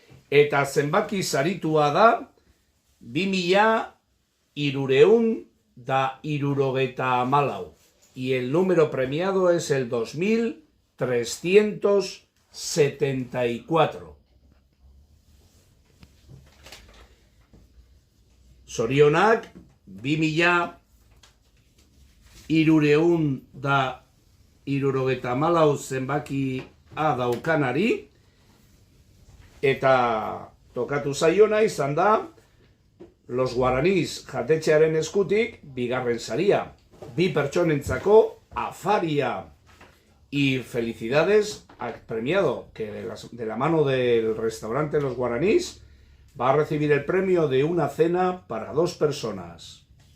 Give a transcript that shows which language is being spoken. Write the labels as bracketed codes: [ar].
[eu] Eta zenbaki saritua da 2374. [es] Y el número premiado es el 2374. [eu] Zorionak, 2374 zenbakia daukanari, eta tokatu zaiona izan da, Los Guaraníes jatetxearen eskutik bigarren saria, bi pertsonentzako afaria. [es] Y felicidades al premiado, que de la mano del restaurante Los Guaraníes va a recibir el premio de una cena para 2 personas.